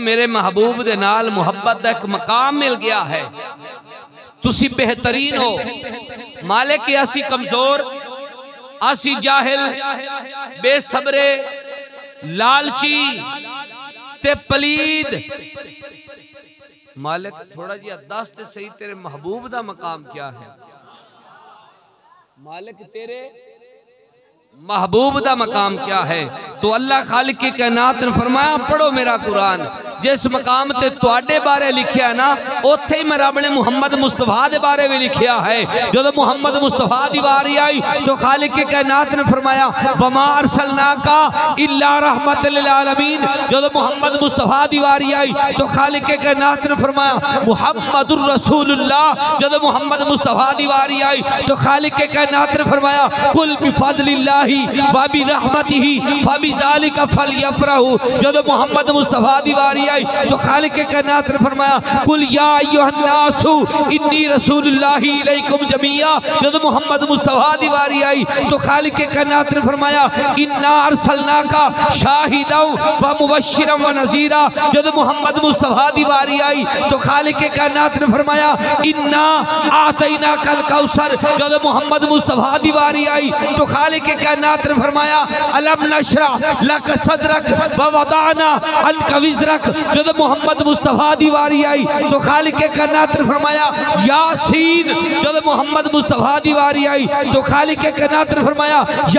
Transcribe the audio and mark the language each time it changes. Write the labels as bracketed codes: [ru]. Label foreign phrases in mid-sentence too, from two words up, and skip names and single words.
[pa] میرے محبوب دے نال محبت دا اک مقام مل گیا ہے تسی بہترین ہو مالک اسی کمزور اسی جاہل بے صبرے لالچی تے پلید مالک تھوڑا جیہا دس تے سہی تیرے محبوب دا مقام کیا ہے مالک تیرے محبوب دا مقام کیا ہے تو اللہ خالق کی کائنات نے فرمایا پڑھو میرا قرآن جس مقام تے تہاڈے بارے لکھیا نا اوتھے ہی میں رب نے محمد مصطفیٰ دے بارے بھی لکھیا ہے جب محمد مصطفیٰ دی واری آئی تو خالق کی کائنات نے فرمایا [ar] وما أرسلناك إلا رحمة للعالمين [pa] جب محمد مصطفیٰ دی واری آئی تو خالق کی کائنات نے فرمایا [ar] محمد رسول الله [pa] جب محمد مصطفیٰ دی واری آئی تو خالق کی کائنات نے فرمایا [ar] قل بفضل الله و برحمته فبذلك فليفرحوا [pa] جب محمد مصطفیٰ دی واری آئی تو خالق کے کائنات نے فرمایا [ar] قل يا أيها الناس إني رسول الله إليكم جميعا [pa] جب محمد مصطفیٰ دی واری آئی تو خالق کے کائنات نے فرمایا [ar] إنا أرسلناك شاهدا و مبشرا و [pa] नज़ीरा جب محمد مصطفیٰ دی واری آئی تو خالق کے کائنات نے فرمایا [ar] إنا أعطيناك الكوثر [pa] جب محمد مصطفیٰ دی واری آئی تو خالق کے کائنات نے فرمایا [ar] ألم نشرح لك صدرك و وضعنا عنك [pa] विज़रक جب محمد مصطفیٰ دی واری آئی تو خالق کے کائنات نے فرمایا यासीन جب محمد مصطفیٰ دی واری آئی تو خالق کے کائنات نے فرمایا یا